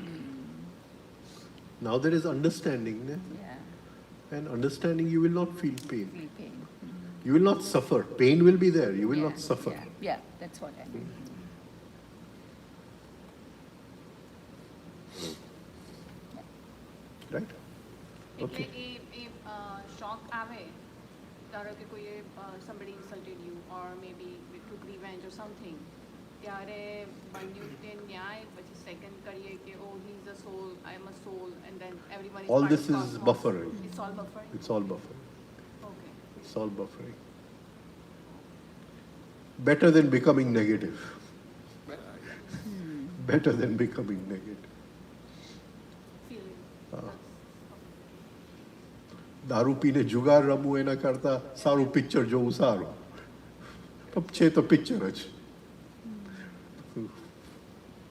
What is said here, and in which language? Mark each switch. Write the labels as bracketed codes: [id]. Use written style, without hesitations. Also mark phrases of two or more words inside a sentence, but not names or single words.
[en] Now there is understanding. Yeah, And understanding, you will not feel pain. feel pain. You will not suffer. Pain will be there. You will Yeah, not suffer. Yeah, that's what I mean. Right? એટલે Okay. [gu] એ શોક આવે, ધારો કે કોઈએ [en] somebody insulted you or maybe took revenge or something, [gu] ત્યારે બન્યું તે ન્યાય, પછી સેકન્ડ કરીએ કે [en] oh he is a soul, I am a soul, and then everyone is All part this of is cosmos. buffering. It's all buffering? It's all buffering. Okay. It's all buffering. Better than becoming negative. Better than becoming negative. Feeling. [gu] દારૂ પીને જુગાર રમવું એના કરતાં સારું પિક્ચર જોવું સારું. છે તો પિક્ચર જ.